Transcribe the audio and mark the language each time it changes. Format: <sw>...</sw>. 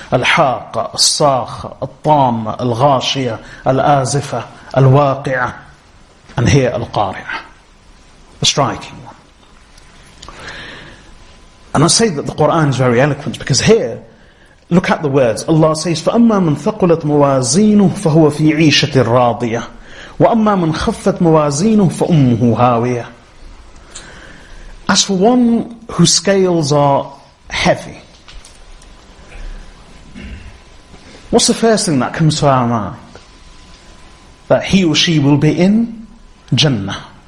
<en>Al-Halaqa, Al-Sakha, Al-Tamma, Al-Ghashiyah, Al-Azifah, Al-Waqi'ah, and here Al-Qari'ah. A striking one. And I say that the Qur'an is very eloquent because here, look at the words. Allah says,</en> <ar>فَأَمَّا مَنْ ثَقُلَتْ مَوَازِينُهُ فَهُوَ فِي عِيشَةٍ رَاضِيَةٍ وَأَمَّا مَنْ خَفَّتْ مَوَازِينُهُ فَأُمُّهُ هَاوِيَةٌ.</ar> <en>As for one whose scales are heavy, what's the first thing that comes to our mind? That he or she will be in Jannah.</en>